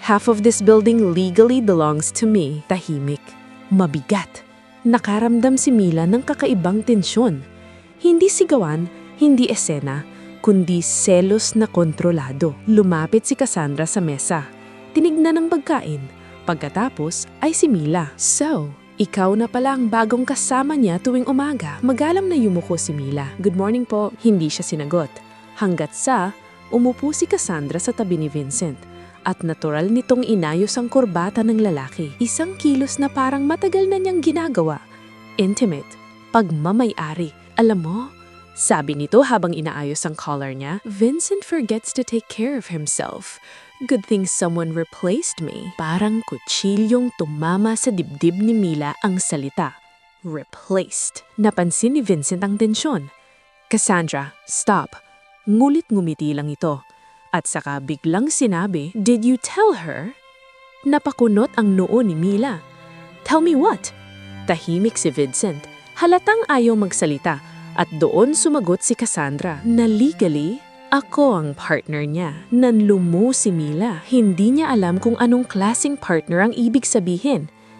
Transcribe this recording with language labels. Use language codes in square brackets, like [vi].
[en] Half of this building legally belongs to me. [tl] Tahimik. Mabigat. Nakaramdam si Mila ng kakaibang tensyon. Hindi sigawan, hindi esena, kundi selos na kontrolado. Lumapit si Cassandra sa mesa. Tinignan ang pagkain. Pagkatapos ay si Mila. So, ikaw na pala ang bagong kasama niya tuwing umaga. Magalang na yumuko si Mila. [en] Good morning [tl] po. Hindi siya sinagot. Hanggat sa umupo si Cassandra sa tabi ni Vincent. At natural nitong inayos ang kurbata ng lalaki. Isang kilos na parang matagal na niyang ginagawa. Intimate. Pagmamay-ari. Alam mo, sabi nito habang inaayos ang collar niya, [en] Vincent forgets to take care of himself. Good thing someone replaced me. [tl] Parang kutsilyong tumama sa dibdib ni Mila ang salita. Replaced. Napansin ni Vincent ang tensyon. Cassandra, [en] stop. [tl] Ngulit ngumiti lang ito. At saka biglang sinabi, [en] did you tell her? [tl] Napakunot ang noo ni Mila. [en] Tell me what? [tl] Tahimik si Vincent. Halatang ayaw magsalita. At doon sumagot si Cassandra na legally, ako ang partner niya. Nanlumo si Mila. Hindi niya alam kung anong klaseng partner ang ibig sabihin.